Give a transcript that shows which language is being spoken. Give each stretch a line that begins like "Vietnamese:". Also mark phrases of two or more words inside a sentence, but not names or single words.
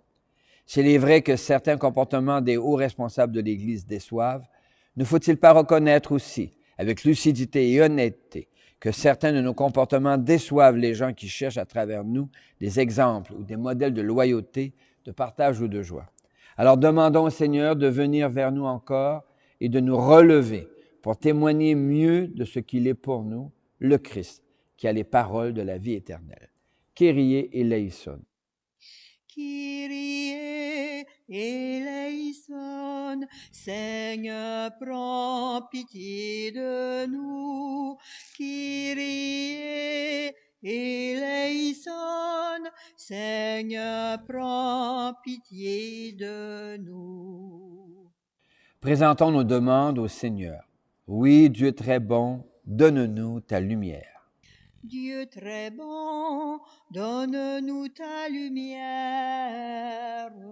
French: S'il est vrai que certains comportements des hauts responsables de l'Église déçoivent, ne faut-il pas reconnaître aussi, avec lucidité et honnêteté, que certains de nos comportements déçoivent les gens qui cherchent à travers nous des exemples ou des modèles de loyauté, de partage ou de joie. Alors demandons au Seigneur de venir vers nous encore et de nous relever pour témoigner mieux de ce qu'il est pour nous, le Christ, qui a les paroles de la vie éternelle.
Greek: Κύριε ἐλέησον. Κύριε ἐλέησον,
French: Seigneur, prends pitié de nous.
Greek: Κύριε ἐλέησον,
French: Seigneur, prends pitié de nous. Présentons nos demandes au Seigneur. Oui, Dieu très bon, donne-nous ta lumière. Dieu très bon, donne-nous ta lumière.